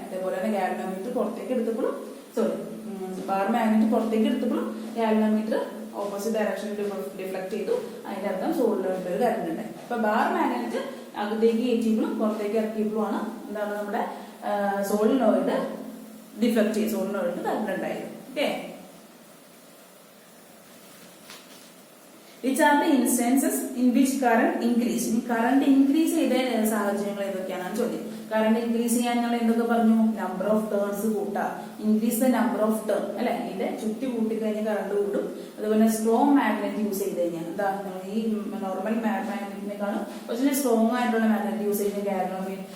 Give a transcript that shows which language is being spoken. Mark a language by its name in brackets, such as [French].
[Malayalam] അതേപോലെ തന്നെ ഗാൽവനോമീറ്റർ പുറത്തേക്ക് എടുത്തപ്പോഴും പാരമാഗ്നറ്റ് പുറത്തേക്ക് എടുത്തപ്പോഴും ഗാൽവനോമീറ്റർ ഓപ്പോസിറ്റ് ഡയറക്ഷനിൽ ഡിഫ്ലക്ട് ചെയ്തു, അതിന്റെ അർത്ഥം സോളിനോയിഡിൽ ഒരു കറണ്ട് ഉണ്ടായി. അപ്പൊ പാരമാഗ്നറ്റ് അകത്തേക്ക് കയറ്റിയപ്പോഴും പുറത്തേക്ക് ഇറക്കിയപ്പോഴുമാണ് എന്താണ് നമ്മുടെ സോളിനോയിഡ് ഡിഫ്ലക്ട് ചെയ്ത് സോളിനോയിഡ് കറണ്ട് ഉണ്ടായത്. Okay. [English] Which are the instances in which current increase? [Malayalam] Current increase ചെയ്ത സാഹചര്യങ്ങൾ ഏതൊക്കെയാണെന്ന് ചോദ്യം. കറണ്ട് ഇൻക്രീസ് ചെയ്യാൻ ഞങ്ങൾ എന്തൊക്കെ പറഞ്ഞു? നമ്പർ ഓഫ് ടേൺസ് കൂട്ടാം, [English] increase the number of turn [Malayalam] അല്ലെ, ഇതിന്റെ ചുറ്റി കൂട്ടി കഴിഞ്ഞാൽ കറണ്ട് കൂടും. അതുപോലെ സ്ട്രോങ് മാഗ്നറ്റ് യൂസ് ചെയ്ത് കഴിഞ്ഞാൽ എന്താ, ഈ നോർമൽ മാഗ്നറ്റിനെക്കാളും കുറച്ചുകൂടി സ്ട്രോങ് ആയിട്ടുള്ള മാഗ്നറ്റ് യൂസ് ചെയ്യുന്ന ഗാലനോമീറ്റർ.